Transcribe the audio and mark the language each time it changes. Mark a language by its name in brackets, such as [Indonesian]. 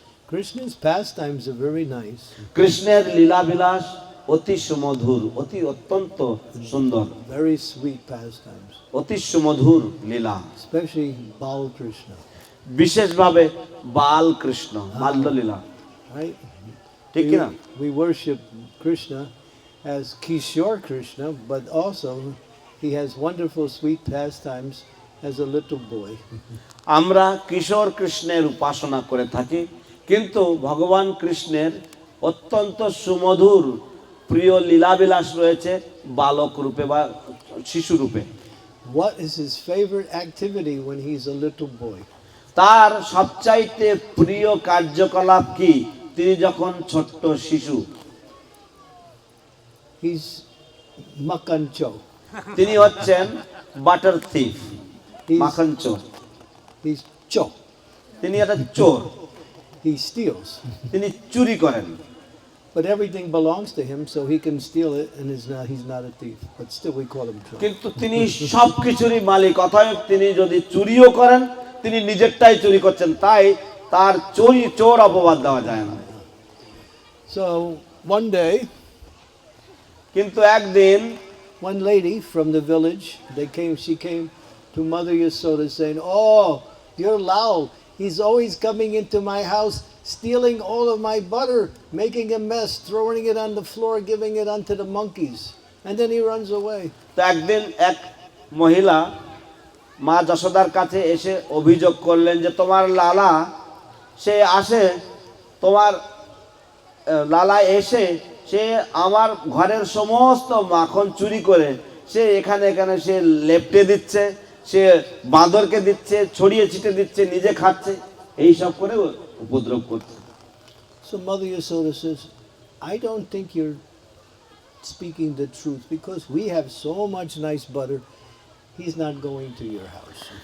[English] Krishna's pastimes are very nice, [Bangla] কৃষ্ণের লীলাবিলাস অতি সুমধুর, অত্যন্ত সুন্দর, [English] very sweet pastimes, [Bangla] অতি সুমধুর লীলা, [English] especially Bal Krishna, [Bangla] বিশেষভাবে বাল কৃষ্ণ, বাল্য লীলা, [English] right? [Bangla] ঠিক কিনা? [English] We worship Krishna as Kishore Krishna, but also he has wonderful sweet pastimes as a little boy. [Bangla] আমরা কিশোর কৃষ্ণের উপাসনা করে থাকি, কিন্তু ভগবান কৃষ্ণের অত্যন্ত সুমধুর প্রিয় লীলাবিলাস রয়েছে বালক রূপে বা শিশু রূপে। [English] What is his favorite activity when he's a little boy? [Bangla] তার সবচাইতে প্রিয় কার্যকলাপ কি তিনি যখন ছোট্ট শিশু, [English] he's makancho. [Bangla] তিনি হচ্ছেন [English] butter thief, He's, [Bangla] মাখন চোর। [English] he's cho. [Bangla] তিনি একটা চোর, [English] He steals. [Bangla] তিনি চুরি করেন। [English] But everything belongs to him, so he can steal it, and he's not a thief. But still, we call him cho. [Bangla] কিন্তু তিনি সবকিছুরই মালিক, অতএব তিনি যদি চুরিও করেন তিনি নিজেরটাই চুরি করছেন, তাই তার চোর অপবাদ দেওয়া যায় না। [English] So one day, [Bangla] কিন্তু একদিন [English] one lady from the village, she came to Mother Yasoda saying, "Oh, you're Lal. He's always coming into my house, stealing all of my butter, making a mess, throwing it on the floor, giving it unto the monkeys, and then he runs away." [Bangla] তো একদিন এক মহিলা মা যশোদার কাছে এসে অভিযোগ করলেন যে তোমার লালা সে আসে, তোমার লালা এসে সে আমার ঘরের সমস্ত মাখন চুরি করে সে এখানে সে লেপটে দিচ্ছে, সে বাঁদরকে দিচ্ছে, ছড়িয়ে ছিটে দিচ্ছে, নিজে খাচ্ছে, এই সব করে উপদ্রব করছে। [English] So Mother Yasoda says, "I don't think you're speaking the truth, because we have so much nice butter. He's not going to your house."